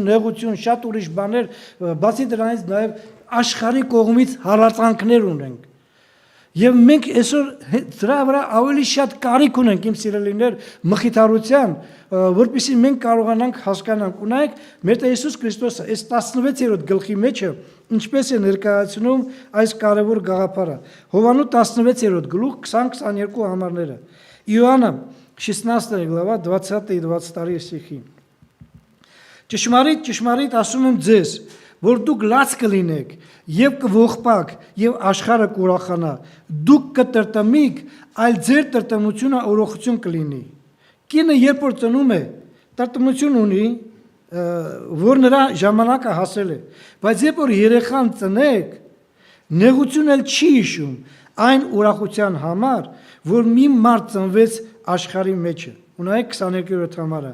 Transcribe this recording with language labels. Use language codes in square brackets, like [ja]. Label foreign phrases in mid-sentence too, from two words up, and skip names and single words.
[hy] նեղություն, շատ ուրիշ բաներ, բացի դրանից նաև աշխարհի կողմից հալածանքներ ունենք։ Եվ մենք այսօր դրա վրա ավելի շատ կարիք ունենք, իմ սիրելիներ, մխիթարության, որպեսզի մենք կարողանանք հասկանանք։ Ունայք մեր Տեր Հիսուս Քրիստոսը այս 16-րդ գլխի մեջը ինչպես է ներկայացնում այս կարևոր գաղափարը։ Հովանու 16-րդ գլուխ 20-22 համարները։ Իոաննա 16 [ru] глава 20 и 22 стихи։ [hy] Ճշմարիտ ասում եմ ձեզ, որ դուք լաց կլինեք եւ կողպաք եւ աշխարհը կուրախանա, դուք կտրտմիք, այլ ձեր տրտմությունը օրոխություն կլինի։ Կինը երբ որ ծնում է, տրտմություն ունի, որ նրա ժամանակը հասել է, բայց երբ որ երեխան ծնեք, նեղություն էլ չի հիշում այն ուրախության համար, որ մի մարդ ծնվեց աշխարհի մեջը։ Ունայք 22-րդ համարը։